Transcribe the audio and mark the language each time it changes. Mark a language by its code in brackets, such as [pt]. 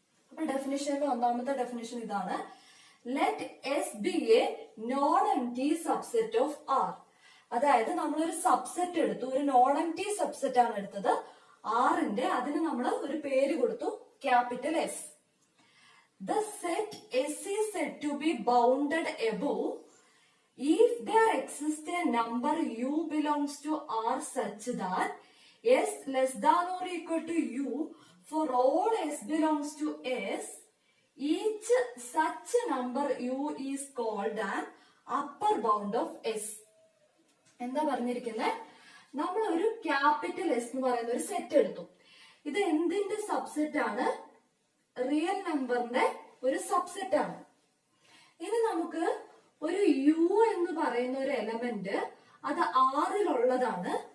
[ml] അപ്പൊ ഡെഫിനിഷനിൽ ഒന്നാമത്തെ ഡെഫിനിഷൻ ഇതാണ്: [en] Let S be a non empty subset of R. [ml] അതായത് നമ്മളൊരു സബ്സെറ്റ് എടുത്തു, ഒരു നോൺ എംപ്റ്റി സബ്സെറ്റ് ആണ് എടുത്തത് ആറിന്റെ. അതിന് നമ്മൾ ഒരു പേര് കൊടുത്തു, capital S. [en] The set S is said to be bounded above if there exists a number U belongs to R such that S less than or equal to U for all S belongs to S. Each such number U is called an upper bound of S. [ml] എന്താ പറഞ്ഞിരിക്കുന്നത്? നമ്മൾ ഒരു capital S എന്ന് പറയുന്ന ഒരു set എടുത്തു. ഇത് എന്തിന്റെ സബ്സെറ്റ് ആണ്? റിയൽ നമ്പറിന്റെ ഒരു സബ്സെറ്റ് ആണ്. ഇനി നമുക്ക് ഒരു യു എന്ന് പറയുന്ന ഒരു എലമെന്റ്, അത് ആറിലുള്ളതാണ്.